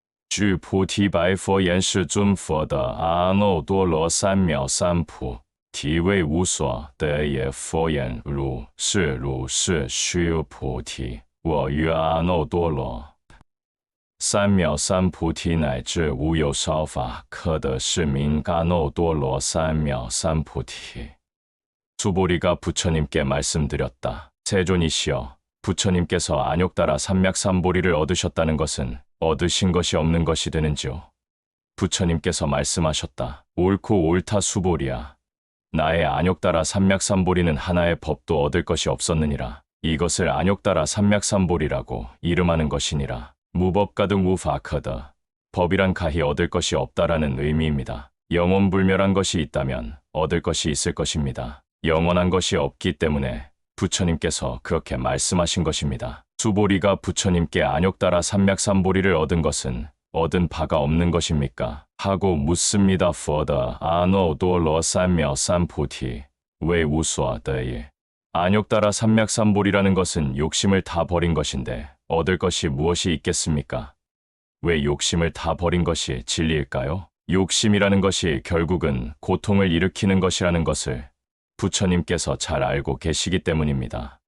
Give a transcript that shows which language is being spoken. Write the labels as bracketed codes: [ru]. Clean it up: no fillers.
[zh] 据菩提白佛言：世尊佛的阿耨多罗三藐三菩提为无所得也。佛言：如是须菩提，我于阿耨多罗三藐三菩提乃至无有少法可得，是名阿耨多罗三藐三菩提。 [ko] 수보리가 부처님께 말씀드렸다. 세존이시여, 부처님께서 안욕따라 삼맥삼보리를 얻으셨다는 것은 얻으신 것이 없는 것이 되는지요? 부처님께서 말씀하셨다. 옳고 옳다 수보리야. 나의 안욕따라 삼맥삼보리는 하나의 법도 얻을 것이 없었느니라. 이것을 안욕따라 삼맥삼보리라고 이름하는 것이니라. 무법가등 우파커더. 법이란 가히 얻을 것이 없다라는 의미입니다. 영원불멸한 것이 있다면 얻을 것이 있을 것입니다. 영원한 것이 없기 때문에 부처님께서 그렇게 말씀하신 것입니다. 수보리가 부처님께 안욕따라 삼맥삼보리를 얻은 것은 얻은 바가 없는 것입니까? 하고 묻습니다. [zh] 佛的 阿耨多罗三藐三菩提为无所得也. [ko] 안욕따라 삼맥삼보리라는 것은 욕심을 다 버린 것인데 얻을 것이 무엇이 있겠습니까? 왜 욕심을 다 버린 것이 진리일까요? 욕심이라는 것이 결국은 고통을 일으키는 것이라는 것을 부처님께서 잘 알고 계시기 때문입니다.